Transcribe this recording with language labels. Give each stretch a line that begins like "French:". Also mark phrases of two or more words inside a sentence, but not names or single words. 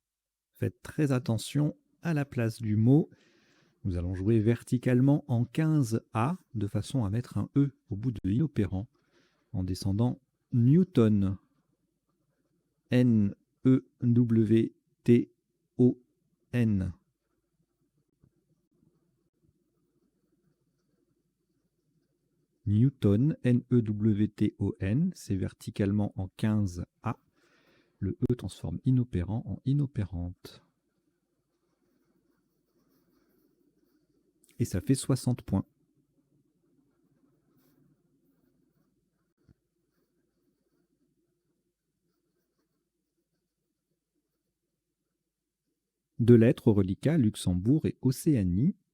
French: Faites très attention à la place du mot. Nous allons jouer verticalement en 15A de façon à mettre un E au bout de inopérant en descendant Newton. N-E-W-T-O-N. Newton, N-E-W-T-O-N, c'est verticalement en 15A. Le E transforme inopérant en inopérante. Et ça fait 60 points. Deux lettres au reliquat, Luxembourg et Océanie.